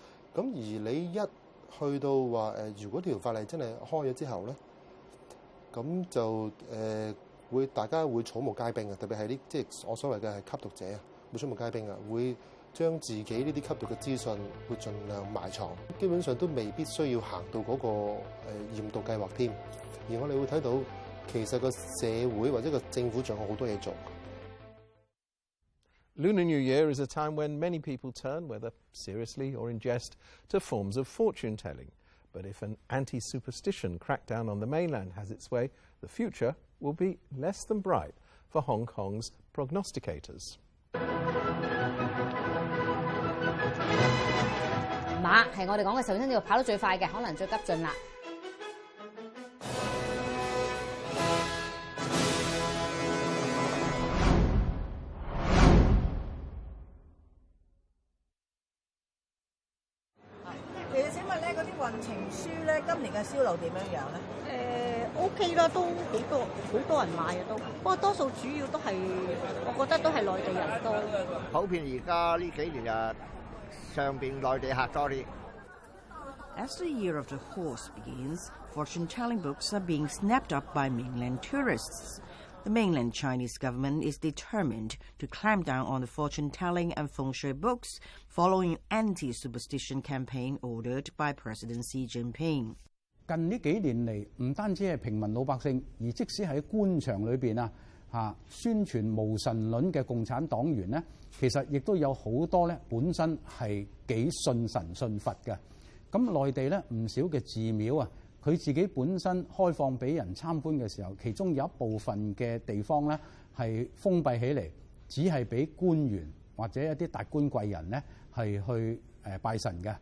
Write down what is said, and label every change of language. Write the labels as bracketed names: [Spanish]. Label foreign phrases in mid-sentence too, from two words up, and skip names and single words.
[Cantonese] 咁而你一去到話如果條法例真係開咗之後咧，咁就大家會草木皆兵嘅，特別係即係我所謂嘅係吸毒者啊，會草木皆兵啊，會將自己呢啲吸毒嘅資訊會盡量埋藏，基本上都未必需要行到嗰個驗毒計劃添。而我哋會睇到其實個社會或者個政府仲有好多嘢做。 [English] Lunar New Year is a time when many people turn, whether seriously or in jest, to forms of fortune-telling. But if an anti-superstition crackdown on the mainland has its way, the future will be less than bright for Hong Kong's prognosticators. [Cantonese] 馬係我哋講嘅首先要跑得最快嘅，可能最急進啦。其實請問咧，嗰啲運程書咧，今年嘅銷量點樣樣咧？OK 啦，都幾多，好多人買嘅都。不過多數主要都係，我覺得都係內地人多。普遍而家呢幾年上邊內地客多啲。 [English] As the year of the horse begins, fortune-telling books are being snapped up by mainland tourists. The mainland Chinese government is determined to clamp down on the fortune-telling and feng shui books following an anti-superstition campaign ordered by President Xi Jinping. [Cantonese] 近呢幾年嚟，唔單止係平民老百姓，而即使喺官場裏邊宣傳無神論嘅共產黨員咧，其實亦都有好多咧本身係幾信神信佛嘅。咁內地咧唔少嘅寺廟啊，佢自己本身開放俾人參觀嘅時候，其中有一部分嘅地方咧係封閉起嚟，只係俾官員或者一啲達官貴人咧係去拜神嘅。